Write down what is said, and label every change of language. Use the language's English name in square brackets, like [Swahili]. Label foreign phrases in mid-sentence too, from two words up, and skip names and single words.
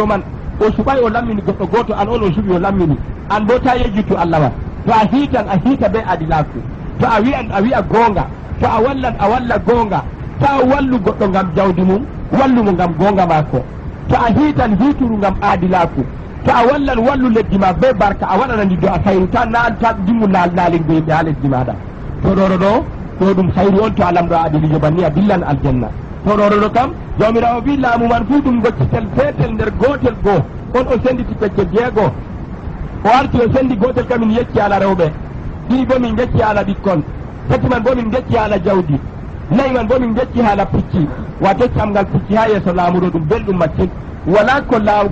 [Fula] man o suɓay o lammini goɗɗo goto an on o suɓi o lammini an bo ta yejjittu allah ma to a hiitan a hiita be adilaku to a wi'an a wi'a gonga to a wallan a walla gonga ta wallu goɗɗo ngam jawdi mum wallumo ngam gonga mako to a hiitan hiituru ngam adilaku to a wallan wallu leddi ma be barka a waɗanani do a sayru ta ta dimmu naalingo yimɓe ha leddi maɗa to ɗoɗo ɗo ɗo ɗum sayru on to a lamɗo adilijo banni a dillan aljanna to ɗoɗo ɗo kam jawmirawo wi laamu man fuu ɗum goccitel fetel nder gotel goo on o senditi pecce jeego o arti o sendi gotel kam min yecci ala rewɓe ɗiɗi bo min gecci ala ɓikkon tati man bo min gecci ala jawdi nayi man bo min gecci haala pucci wato camgal pucci ha yeeso laamu ɗo ɗum belɗum macin wala ko laamu